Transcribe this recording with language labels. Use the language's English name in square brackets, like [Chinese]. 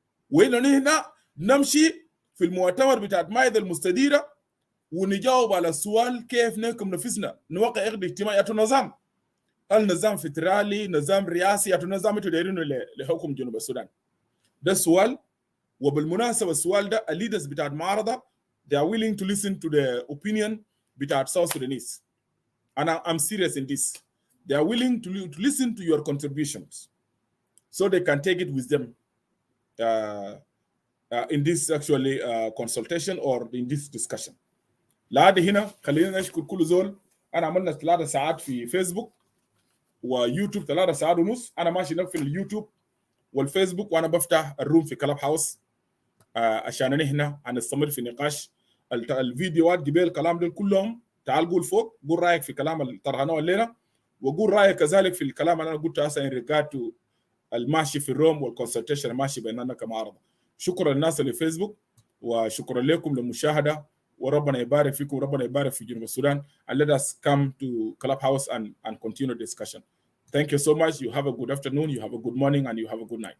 [Arabic] وإنه نحن نمشي في المؤتمر بتاع المائدة المستديرة ونجاوب على السؤال كيف نحكم نفسنا، نوقع عقد اجتماعي أو نظام، هل نظام فدرالي، نظام رئاسي، أو نظام تديرينه لحكم جنوب السودان؟ ده السؤال. وبالمناسبة السؤال ده الليدرز بتاع المعارضة [English] they are willing to listen to the opinion [Arabic] بتاع South Sudanese. [English] And I'm serious in this. They are willing to listen to your contributions so they can take it with them in this actually consultation or in this discussion. [Arabic] لعد هنا خلينا نشكر كل زول. أنا عملنا 3 ساعات في فيسبوك ويوتيوب 3 ساعات ونص. أنا ماشي نقفل اليوتيوب والفيسبوك وأنا بفتح الروم في كلاب هاوس عشان نحن هنستمر في نقاش الفيديوهات قبل الكلام ده كلهم. تعال قول فوق، قول رايك في كلام اللي طرحناه الليله، وقول رايك كذلك في الكلام اللي انا قلته هسه ان ريجارد الماشي في الروم والكونسلتيشن الماشي بيننا كمعارضه. شكرا للناس اللي في فيسبوك وشكرا لكم للمشاهده وربنا يبارك فيكم وربنا يبارك في جنوب السودان. [English] And let us come to Clubhouse and continue the discussion. Thank you so much. You have a good afternoon, you have a good morning, and you have a good night.